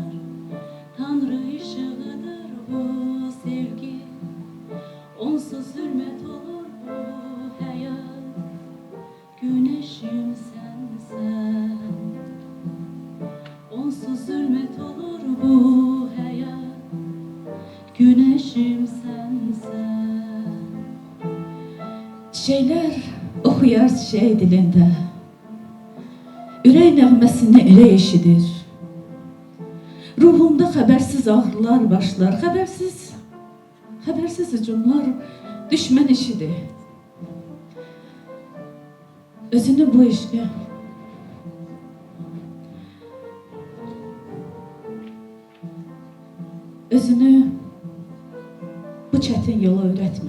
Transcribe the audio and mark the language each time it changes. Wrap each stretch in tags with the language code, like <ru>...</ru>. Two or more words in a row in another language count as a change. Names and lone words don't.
<tr>Tanrı ışığıdır bu sevgi, onsuz zulmet olur bu hayat. Güneşim sensen, onsuz zulmet olur bu hayat. Güneşim sensen.</tr> <az>Çiçekler oxuyar çiçək dilində. Ürək nəğməsini elə eşidir. Ruhumda xəbərsiz ağrılar başlar. Xəbərsiz hücumlar düşmən işidir. Özünü bu eşqə, özünü bu çətin yola öyrətmə.</az>